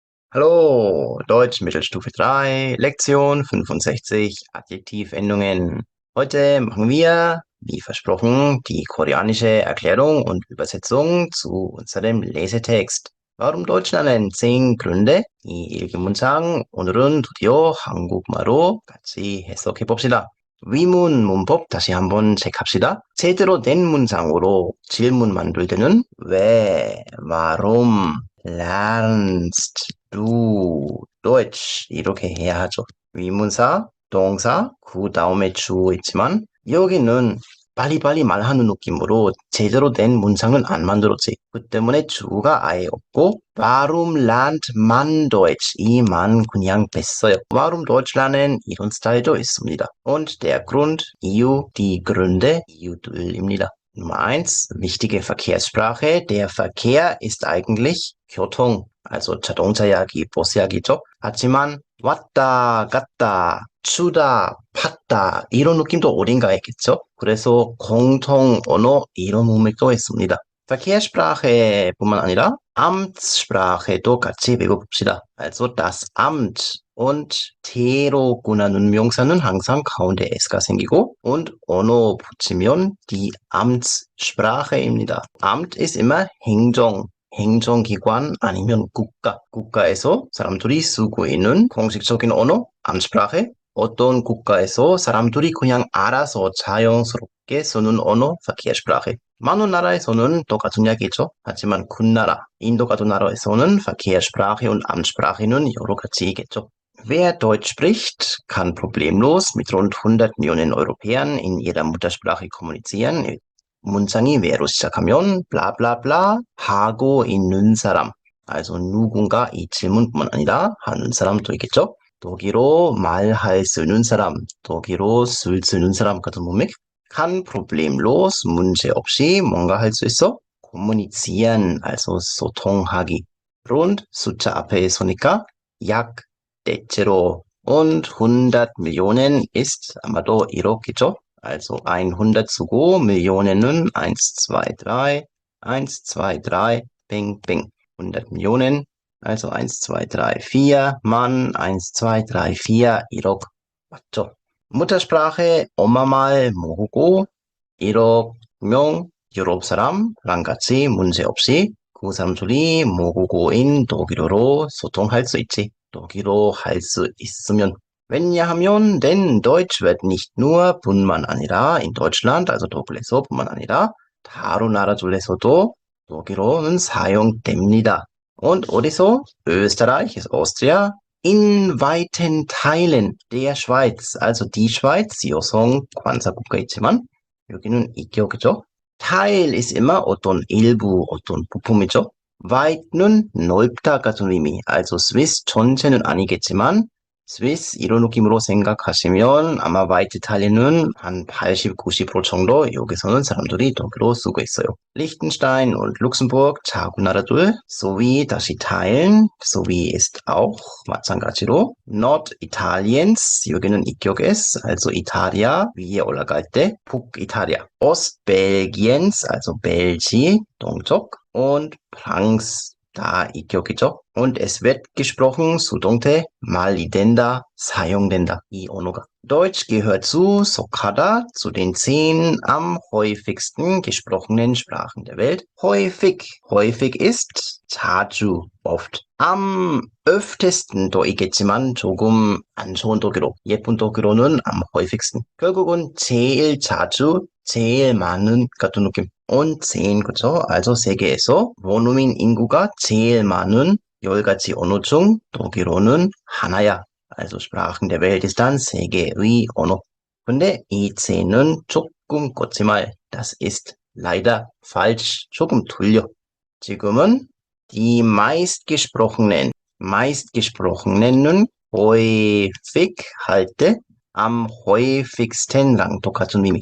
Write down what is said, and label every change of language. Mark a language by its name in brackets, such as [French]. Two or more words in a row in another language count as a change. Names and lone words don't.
[German] Hallo, Deutsch Mittelstufe 3, Lektion 65, Adjektivendungen. Heute machen wir, wie versprochen, die koreanische Erklärung und Übersetzung zu unserem Lesetext. Warum Deutsch lernen? 10 Gründe. [Korean] 이 일기문장 오늘은 드디어 한국말로 같이 해석해 봅시다. 위문 문법 다시 한번 체크합시다. 제대로 된 문장으로 질문 만들 때는 왜, [German] warum, lernst du Deutsch [Korean] 이렇게 해야 하죠. 위문사, 동사, 그 다음에 주 있지만 여기는 빨리빨리 말하는 느낌으로 제대로 된 문장은 안 만들었지. 그 때문에 주가 아예 없고 [German] Warum lernt man Deutsch? [Korean] 이 만 그냥 뺐어요. [German] Warum Deutsch lernen? [Korean] 이런 스타일도 있습니다. [German] Und der Grund, 이유, die Gründe, 이유들입니다. Nummer eins, wichtige Verkehrssprache. Der Verkehr ist eigentlich 교통, also [Korean] 자동차 이야기, 버스 이야기죠. 하지만 왔다, 갔다, 추다, 팠다 이런 느낌도 어딘가에 있겠죠. 그래서 공통 언어 이런 문맥도 있습니다. Verkehrssprache뿐만 아니라 Amtssprache도 같이 배워봅시다. [German] Also das Amt und [Korean] T로 구나는 명사는 항상 가운데 S가 생기고 und 언어 붙이면 [German] die Amtssprache [Korean] 입니다. [German] Amt ist immer [Korean] 행정, 행정기관 아니면 국가. 국가에서 사람들이 쓰고 있는 공식적인 언어, Amtssprache. 어떤 국가에서 사람들이 그냥 알아서 자연스럽게 쓰는 언어, Verkehrssprache. 많은 나라에서는 똑같은 이야기죠. 하지만 큰 나라, 인도 같은 나라에서는 [German] Verkehrssprache und Amtssprache [Korean] 는 여러 가지 있겠죠. [German] Wer Deutsch spricht, kann problemlos mit rund 100 Millionen Europäern in ihrer Muttersprache kommunizieren. [Korean] 문장이 왜로 시작하면 bla bla bla 하고 있는 사람. Also 누군가 이 질문뿐만 아니라 하는 사람도 있겠죠. 독일어 말할 수 있는 사람, 독일어 쓸 수 있는 사람 같은 문맥. [German] kann problemlos, [Korean] 문제없이 뭔가 할 수 있어? kommunizieren, also 소통하기. rund 숫자 앞에 있으니까 약, 대체로 [German] und 100 Millionen ist [Korean] 아마도 이렇겠죠? Also 100 쓰고 Millionen은 1, 2, 3, 1, 2, 3, bing, bing. [German] 100 Millionen, also 1, 2, 3, 4, Mann, 1, 2, 3, 4, [Korean] 1억. 맞죠? Muttersprache 엄마 말 모르고 1억 명 유럽 사람랑 같이 문제없이 그 사람들이 모국어인 독일어로 소통할 수 있지. 독일어 할 수 있으면. 왜냐하면 [German] denn Deutsch wird nicht nur [Korean] 뿐만 아니라 [German] in Deutschland, also [Korean] 독일에서뿐만 아니라 다른 나라들에서도 독일어는 사용됩니다. [German] Und 어디서? Österreich ist Austria, in weiten Teilen der Schweiz, also die Schweiz, [Korean] 여성 관사국가 있지만 여기는 이격이죠. [German] Teil ist immer [Korean] 어떤 일부, 어떤 부품이죠. weit는 넓다 같은 의미, also Swiss 전체는 아니겠지만 스위스 이런 느낌으로 생각하시면 아마 화이트 이탈리아는 한 80, 90% 정도 여기서는 사람들이 독일어 쓰고 있어요. [German] Liechtenstein und Luxemburg [Korean] 작은 나라들 sowie 다시 teilen, [German] sowie ist auch [Korean] 마찬가지로 Norditaliens 여기는 이격es, also 이탈리아 위에 올라갈 때 북이탈리아 Ostbelgiens, also 벨지 동쪽 und Franks 다 이격이죠. [German] Und es wird gesprochen, [Korean] 수동태, 말리된다, 사용된다, 이 언어가. [German] Deutsch gehört 속하다, zu den 10 am häufigsten gesprochenen Sprachen der Welt. häufig ist [Korean] 자주, [German] oft. am öftesten [Korean] 도 있겠지만 조금 안 좋은 독일어, 예쁜 독일어는 [German] am häufigsten. [Korean] 결국은 제일 자주, 제일 많은 같은 느낌. und 10, 그쵸? also 세계에서 원어민 인구가 제일 많은 10가지 언어 중 독일어는 하나야. also [German] Sprachen der Welt ist dann [Korean] 세계의 언어. 근데 이 10은 조금 거짓말. [German] das ist leider falsch. [Korean] 조금 틀려. 지금은 [German] die meistgesprochenen häufig [Korean] 할 때 [German] am häufigsten [Korean] 랑 똑같은 의미.